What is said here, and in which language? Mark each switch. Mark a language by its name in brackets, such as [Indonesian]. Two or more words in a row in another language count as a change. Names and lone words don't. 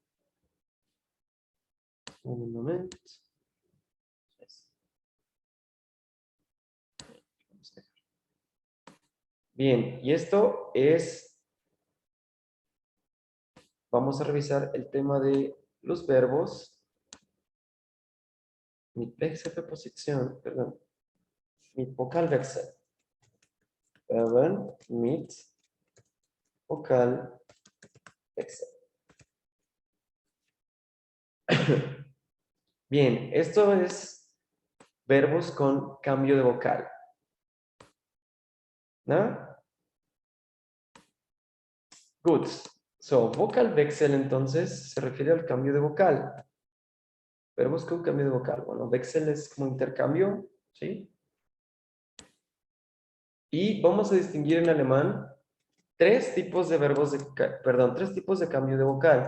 [Spanish] Un momento. Bien, y esto es, vamos a revisar el tema de los verbos. [German] Mit Wechselpreposition, perdón. Mit Vokalwechsel. Verben mit Vokalwechsel. [Spanish] Bien, esto es verbos con cambio de vocal. ¿No? Good. So, Vokalwechsel entonces se refiere al cambio de vocal. Verbos con cambio de vocal. Bueno, Wechsel es como intercambio, ¿sí? Y vamos a distinguir en alemán tres tipos de verbos tres tipos de cambio de vocal.